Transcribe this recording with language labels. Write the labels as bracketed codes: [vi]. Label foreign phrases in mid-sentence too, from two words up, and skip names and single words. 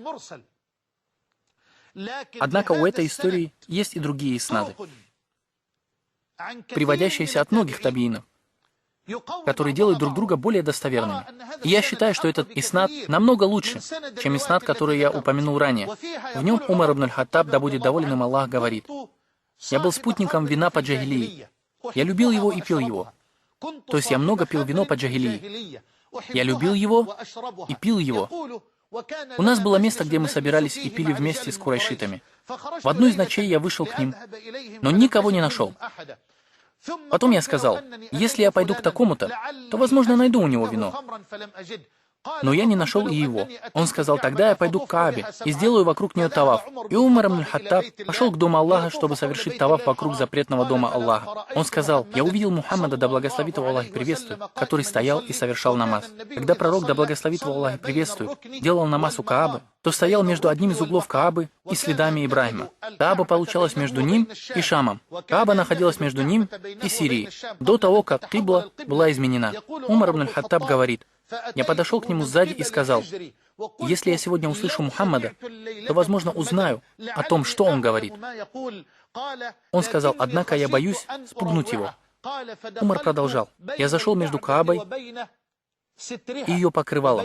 [ru] Однако у этой истории есть и другие иснады, приводящиеся от многих табиинов, которые делают друг друга более достоверными. И я считаю, что этот иснад намного лучше, чем иснад, который я упомянул ранее. В нем Умар ибн аль-Хаттаб, да будет доволен им Аллах, говорит: «Я был спутником вина по джахилии. Я любил его и пил его». То есть я много пил вино по джахилии. Я любил его и пил его. У нас было место, где мы собирались и пили вместе с курайшитами. В одну из ночей я вышел к ним, но никого не нашел. Потом я сказал: если я пойду к такому-то, то, возможно, найду у него вино. Но я не нашел и его. Он сказал: тогда я пойду к Каабе и сделаю вокруг нее таваф. И Умар ибн аль-Хаттаб пошел к дому Аллаха, чтобы совершить таваф вокруг запретного дома Аллаха. Он сказал: я увидел Мухаммада, да благословит его Аллах и приветствует, который стоял и совершал намаз. Когда пророк, да благословит его Аллах и приветствует, делал намаз у Каабы, то стоял между одним из углов Каабы и следами Ибрахима. Кааба получалась между ним и Шамом. Кааба находилась между ним и Сирией, до того, как кибла была изменена. Умар ибн аль-Хаттаб говорит: я подошел к нему сзади и сказал: если я сегодня услышу Мухаммада, то, возможно, узнаю о том, что он говорит. Он сказал: однако я боюсь спугнуть его. Умар продолжал: я зашел между Каабой и ее покрывалом.